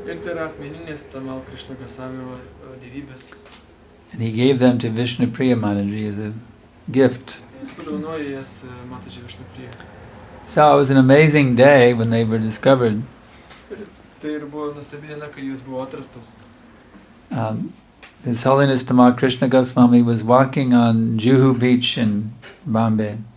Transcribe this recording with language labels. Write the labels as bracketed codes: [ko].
[lt] Ir tai yra asmeninės Tamal Krishna Goswamio dievybės. [en] And he gave them to Vishnu Priya Mataji as a gift. [lt] Jis padovanojo jas Mataji Vishnu Priya. [en] So it was an amazing day when they were discovered. [lt] Ir tai ir buvo nuostabi diena, kai jos buvo atrastos. [en] His Holiness Tamal Krishna Goswami was walking on Juhu Beach in Bombay.